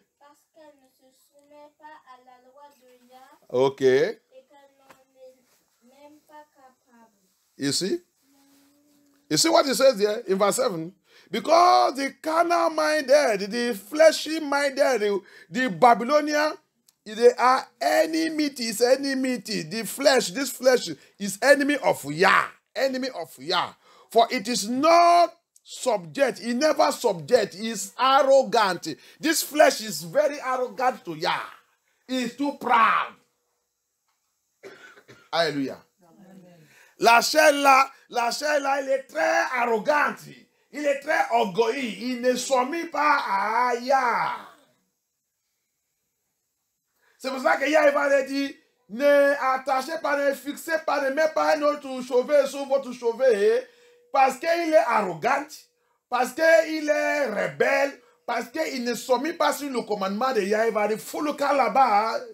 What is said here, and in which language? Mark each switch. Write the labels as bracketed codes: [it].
[fr] Parce qu'elle ne se soumet pas à la loi de Yah. Ok. Et qu'elle n'en est même pas capable. [en] You see? You see what it says there in verse 7? Because the carnal minded, the fleshy minded, the Babylonian, they are enmities, enmity. The flesh, this flesh is enemy of Yah. Enemy of Yah. For it is not subject. He never subject. He is arrogant. This flesh is very arrogant to Yah. He is too proud. Hallelujah. [fr] La chair là, il est très arrogant. Il est très orgueilleux. Il ne soumet pas à Yah. C'est pour ça que Yah va dire, ne attachez pas, ne fixez pas, ne mettez pas un autre chevet sur votre chevet, parce qu'il est arrogant, parce qu'il est rebelle, parce qu'il ne soumet pas sur le commandement de Yah. Il va dire, fous le cas là-bas.